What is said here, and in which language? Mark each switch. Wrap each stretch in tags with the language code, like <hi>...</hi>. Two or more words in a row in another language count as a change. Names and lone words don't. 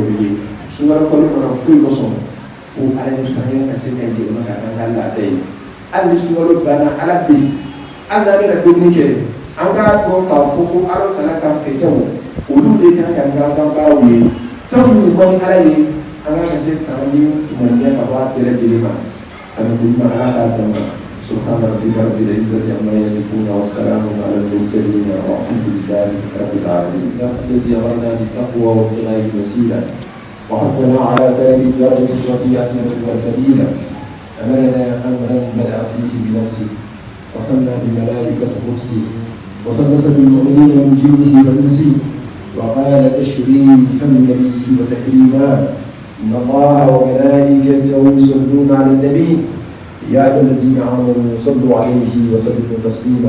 <bm>ye sunkalo kalo kɔnɔ foyi kosɔn fo ala ɲɛsiranɲɛ ka se ka yɛlɛma ka kɛ an ka laada ye hali ni sunkalo banna ala bɛ yen hali n'a bɛna dumuni kɛ an k'a dɔn k'a fɔ ko ala taala ka fɛtɛw olu de kan ka kɛ an ka baaraw ye fɛn minnu bɔ ni ala ye an ka se k'an ni ŋaniya ka bɔ a bɛɛ lajɛlen ma ani kuma ala k'a dɔn ma</bm> <ar>سبحان ربك رب العزة عما يصفون والسلام على المرسلين والحمد لله رب العالمين. الذي أمرنا بالتقوى وابتغاء الوسيلة وحثنا على طلب الدرجة الرفيعة والفضيلة أمرنا أمرا بدأ فيه بنفسه وصلى بملائكة قدسه وصلص بالمؤمنين من جنده وإنسه وقال تشريفا لنبيه وتكريما إن الله وملائكته يصلون على النبي يا أيها الذين آمنوا صلوا عليه وسلموا تسليما.</ar>